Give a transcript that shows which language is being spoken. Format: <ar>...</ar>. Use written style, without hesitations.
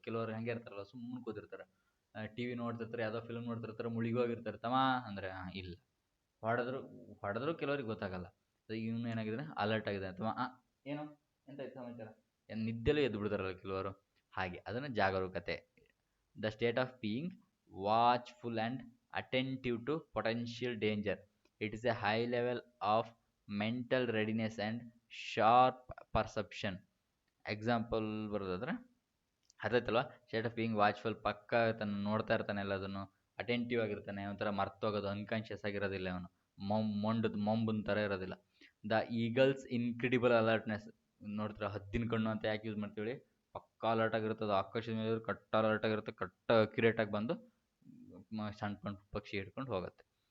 <kn>ಕೆಲವರು ಹೆಂಗೆ ಇರ್ತಾರಲ್ಲ, ಸುಮ್ಮನೆ ಕೂತಿರ್ತಾರೆ, ಟಿ ವಿ ನೋಡ್ತಿರ್ತಾರೆ, ಯಾವುದೋ ಫಿಲ್ಮ್ ನೋಡ್ತಿರ್ತಾರೆ, ಮುಳುಗೋಗಿರ್ತಾರೆ, ತಮ್ಮ ಅಂದರೆ ಇಲ್ಲ, ಹೊಡೆದ್ರು ಕೆಲವ್ರಿಗೆ ಗೊತ್ತಾಗಲ್ಲ. ಇವನು ಏನಾಗಿದ್ದಾನೆ, ಅಲರ್ಟ್ ಆಗಿದ್ದಾನೆ, ತಮ್ಮ ಏನು ಎಂತಾಯ್ತು ಸಮಾಚಾರ, ನಿದ್ದೆಲೂ ಎದ್ದು ಬಿಡ್ತಾರಲ್ಲ ಕೆಲವರು, ಹಾಗೆ ಅದನ್ನು ಜಾಗರೂಕತೆ.</kn> <en>The state of being watchful and attentive to potential danger. It is a high level of mental readiness and sharp perception.</en> <kn>Example ಬರೋದಾದ್ರೆ ಅರ್ಥೈತಲ್ವ. ಸ್ಟೇಟ್ ಆಫ್ ಬೀಯಿಂಗ್ ವಾಚ್ಫುಲ್, ಪಕ್ಕ ಇರ್ತಾನೆ, ನೋಡ್ತಾ ಇರ್ತಾನೆ ಎಲ್ಲದನ್ನು, ಅಟೆಂಟಿವ್ ಆಗಿರ್ತಾನೆ, ಒಂಥರ ಮರ್ತೋಗೋದು, ಅನ್ಕಾನ್ಷಿಯಸ್ ಆಗಿರೋದಿಲ್ಲ ಅವನು, ಮೊಂಬನ್ ಥರ ಇರೋದಿಲ್ಲ.</kn> <en>The eagle's incredible alertness.</en> <kn>ನೋಡ್ತೀರಾ, ಹದ್ದಿನ ಕಣ್ಣು ಅಂತ ಯಾಕೆ ಯೂಸ್ ಮಾಡ್ತೀವಿ? ಪಕ್ಕಾ ಅಲರ್ಟ್ ಆಗಿರುತ್ತೆ, ಅದು ಆಕಾಶದ ಮೇಲೆ ಕಟ್ಟ ಅಲರ್ಟ್ ಆಗಿರುತ್ತೆ, ಕಟ್ಟ ಅಕ್ಯುರೇಟಾಗಿ ಬಂದು ಸಣ್ಣ ಸಣ್ಣ ಪಕ್ಷಿ ಹಿಡ್ಕೊಂಡು ಹೋಗುತ್ತೆ.</kn>